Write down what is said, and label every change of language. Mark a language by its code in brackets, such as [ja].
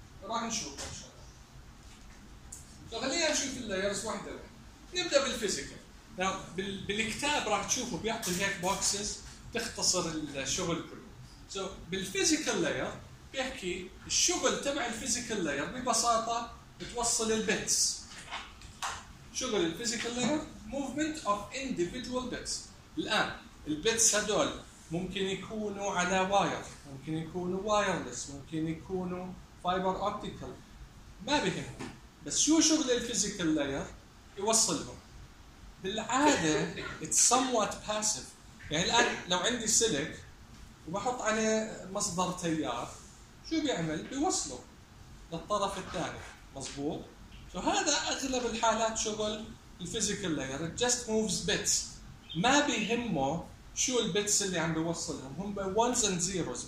[ar] راح نشوف إن شاء الله. خلينا نشوف اللايرز واحدة واحدة. نبدأ بالفيزيكال. نعم بالكتاب راح تشوفوا بيعطي هيك بوكسز تختصر الشغل كله. So بالفيزيكال لاير بيحكي الشغل تبع الفيزيكال لاير ببساطة بتوصل البيتس. شغل [en] الفيزيكال layer movement of individual bits. [ar] الآن البيتس هدول ممكن يكونوا على واير، ممكن يكونوا وايرلس، ممكن يكونوا فايبر أوبتيكال، ما بهم. بس شو شغل الفيزيكال لاير؟ يوصلهم. بالعادة [en] it's somewhat passive. [ar] يعني الآن لو عندي سلك وبحط عليه مصدر تيار، شو بيعمل؟ بيوصله للطرف الثاني. مظبوط. فهذا أغلب الحالات شغل الفيزيكال لاير، [en] just moves bits. [ar] ما بيهمه شو البيتس اللي عم بيوصلهم، هم [en] ones and zeros.